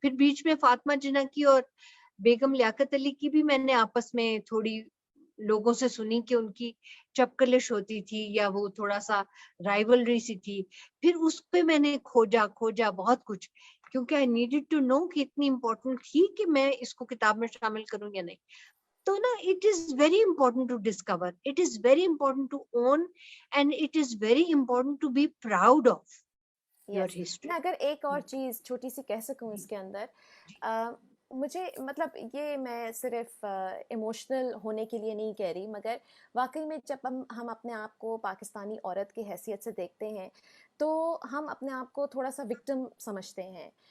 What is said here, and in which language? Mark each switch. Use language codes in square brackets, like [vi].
[ur] پھر بیچ میں فاطمہ جناح کی اور بیگم لیاقت علی کی بھی میں نے آپس میں تھوڑی لوگوں سے سنی کہ ان کی چپکلش ہوتی تھی یا وہ تھوڑا سا رائیولری سی تھی. پھر اس پہ میں نے کھوجا بہت کچھ, کیونکہ [en] I needed to know [ur] کہ اتنی امپورٹنٹ تھی کہ میں اس کو کتاب میں شامل کروں یا نہیں. [en] تو نا it is very important to discover, it is very important to own, and it is very important to be proud of your history. [ur] میں اگر ایک اور چیز چھوٹی سی کہہ سکوں اس کے اندر, مجھے مطلب یہ میں صرف ایموشنل ہونے کے لیے نہیں کہہ رہی, مگر واقعی میں جب ہم اپنے آپ کو پاکستانی عورت کی حیثیت سے دیکھتے ہیں تو ہم اپنے آپ کو تھوڑا سا وکٹم سمجھتے ہیں.